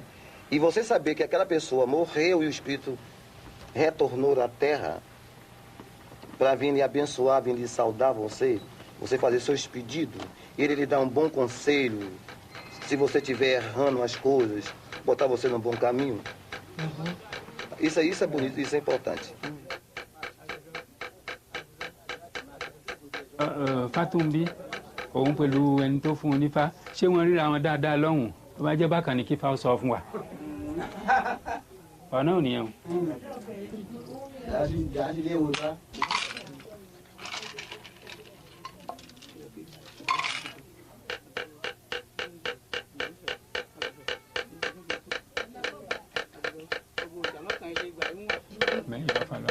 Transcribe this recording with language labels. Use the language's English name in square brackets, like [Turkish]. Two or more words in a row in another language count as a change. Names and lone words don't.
[Portuguese] E você saber que aquela pessoa morreu e o espírito retornou à terra para vir lhe abençoar, vir lhe saudar você fazer seus pedidos, ele lhe dá um bom conselho, se você estiver errando as coisas, botar você no bom caminho. Isso é bonito, isso é importante. [Yoruba] Fatumbi, òun pẹ̀lú ẹni tó fún un nífá, ṣé wọ́n ríra wọn dáadáa lọ́hùn? Ó bá jẹ́ bákan ní kí Ifá sọ fún wa. Ọ̀nà ò nìyẹn o. [French] Mais il va falloir